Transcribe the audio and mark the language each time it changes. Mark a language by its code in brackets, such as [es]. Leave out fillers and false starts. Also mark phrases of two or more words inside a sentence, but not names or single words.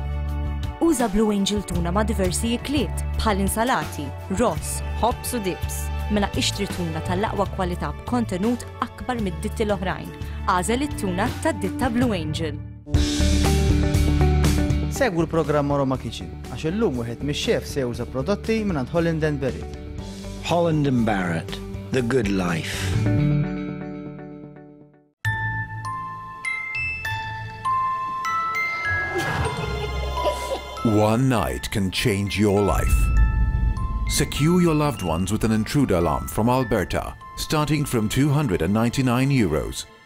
[mt] Uża Blue Angel tuna ma' diversi ikliet bħal insalati, ross, hops u dips. Mela ixtri tuna tal-aqwa kwalità b'kontenut akbar mid-ditti l-oħrajn. Għażel it-tuna tad-ditta Blue Angel. Segwu l-programm Aroma Kitchen għax illum wieħed mix-xef se juża prodotti minn Holland & Barrett. [en] Holland & Barrett. The good life. One night can change your life. Secure your loved ones with an intruder alarm from Alberta, starting from €299.